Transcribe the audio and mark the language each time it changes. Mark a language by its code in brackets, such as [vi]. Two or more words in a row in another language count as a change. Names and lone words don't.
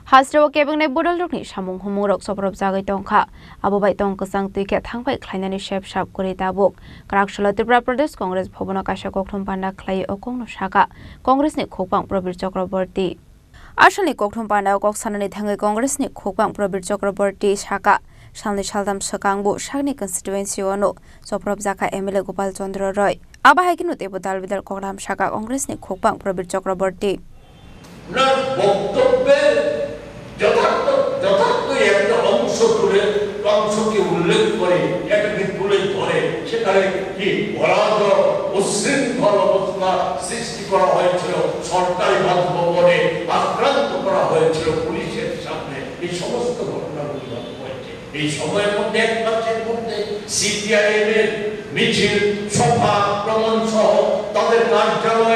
[trp] Hasrawa kebeng ne bodal rokni samung humurok soprop jagai tongkha abo bai tong kesang tuike thangbai khlainani shep shap kori tabuk Karakshalo Tripura Pradesh Congress Bhavana kaisa kokthum panda khlai okong no saka Congress ni khokpang Prabir Chakraborty Ashalni kokthum panda kok sanani thangai Congress ni khokpang Prabir Chakraborty saka Salni Saldam Sakangbu Shagni constituency ono soprop jaka MLA Gopal Chandra Roy aba haikinu te bodal bidal kokram saka Congress ni khokpang Prabir Chakraborty [bn] যথার্থ একটা অংশকে উল্লেখ করে এটাকে তুলে ধরে সেখানে কি অরাজক উচ্ছৃঙ্খল অবস্থা সৃষ্টি করা হয়েছিল সরকারি বাসভবনে আক্রান্ত করা হয়েছিল পুলিশের সামনে এই সমস্ত ঘটনাগুলি হয়েছে এই সময়ের মধ্যে এক মাসের মধ্যে সিপিআইএম এর মিছিল সভা আক্রমণ সহ তাদের কার্যালয়